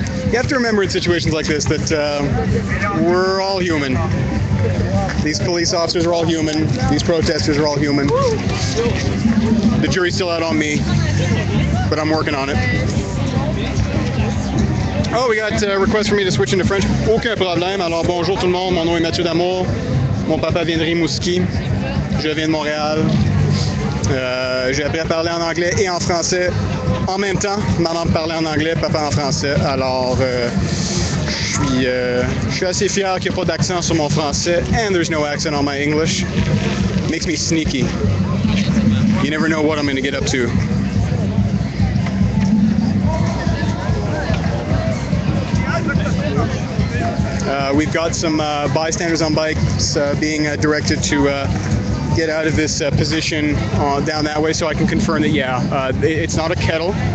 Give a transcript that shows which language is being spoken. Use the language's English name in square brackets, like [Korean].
[English] You have to remember in situations like this that we're all human. These police officers are all human. These protesters are all human. The jury's still out on me, but I'm working on it. Oh, we got a request for me to switch into French. [French] Aucun problème. Alors, bonjour tout le monde. Mon nom est Mathieu Damour. Mon papa vient de Rimouski. Je viens de Montréal. J'ai appris à parler en anglais et en français en même temps. Maman me parlait en anglais, papa en français. Alors, je suis assez fier qu'il n'y ait pas d'accent sur mon français. [English] And there's no accent on my English. Makes me sneaky. You never know what I'm going to get up to. We've got some bystanders on bikes being directed to get out of this position down that way, so I can confirm that, yeah, it's not a kettle.